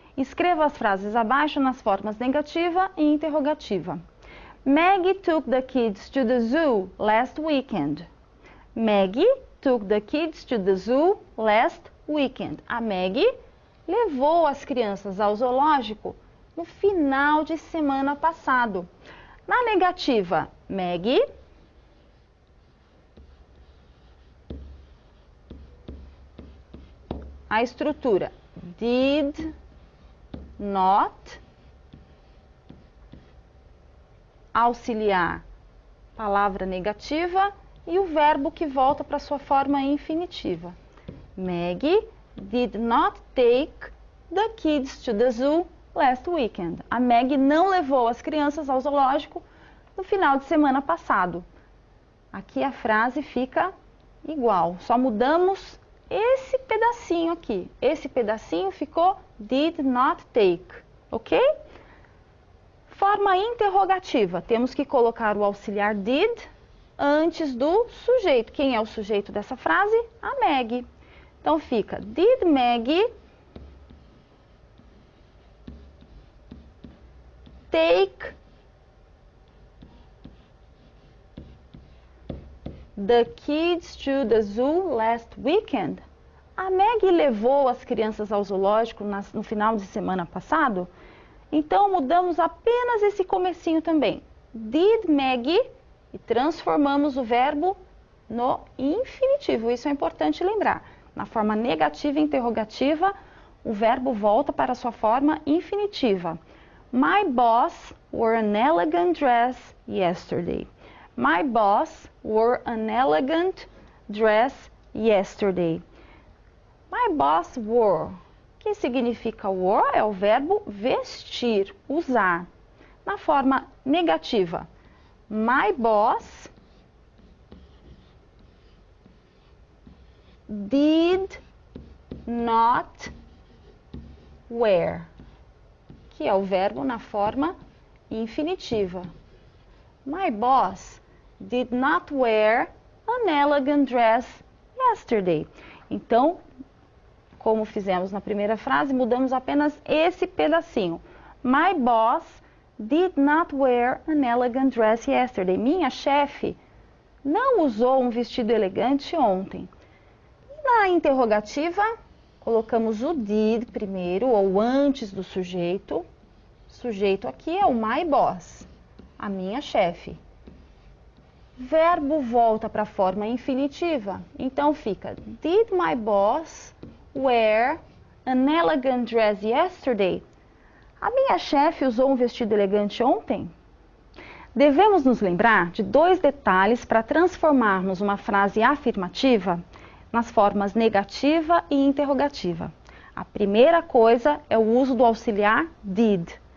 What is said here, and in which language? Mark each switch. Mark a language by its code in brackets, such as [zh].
[pt] Escreva as frases abaixo nas formas negativa e interrogativa. [en] Maggie took the kids to the zoo last weekend. Maggie took the kids to the zoo last weekend. [pt] A Maggie levou as crianças ao zoológico no final de semana passado. Na negativa, Maggie a estrutura did not, auxiliar, palavra negativa e o verbo que volta para sua forma infinitiva. [en] Maggie did not take the kids to the zoo last weekend. [pt] A Maggie não levou as crianças ao zoológico no final de semana passado. Aqui a frase fica igual, só mudamos esse pedacinho aqui. Esse pedacinho ficou [en] did not take, [pt] ok? Forma interrogativa. Temos que colocar o auxiliar did antes do sujeito. Quem é o sujeito dessa frase? A Maggie. Então fica, [en] did Maggie take the kids to the zoo last weekend? [pt] A Maggie levou as crianças ao zoológico no final de semana passado? Então mudamos apenas esse comecinho também. [en] Did Maggie [pt] e transformamos o verbo no infinitivo. Isso é importante lembrar. Na forma negativa e interrogativa, o verbo volta para sua forma infinitiva. [en] My boss wore an elegant dress yesterday. My boss wore an elegant dress yesterday. My boss wore. [pt] O que significa [en] wore? [pt] É o verbo vestir, usar. Na forma negativa. [en] My boss did not wear, [pt] que é o verbo na forma infinitiva. [en] My boss did not wear an elegant dress yesterday. [pt] Então, como fizemos na primeira frase, mudamos apenas esse pedacinho. [en] My boss did not wear an elegant dress yesterday. [pt] Minha chefe não usou um vestido elegante ontem. E na interrogativa, colocamos o did primeiro, ou antes do sujeito. O sujeito aqui é o my boss, a minha chefe. Verbo volta para a forma infinitiva. Então fica, [en] did my boss wear an elegant dress yesterday? [pt] A minha chefe usou um vestido elegante ontem? Devemos nos lembrar de dois detalhes para transformarmos uma frase afirmativa nas formas negativa e interrogativa. A primeira coisa é o uso do auxiliar did.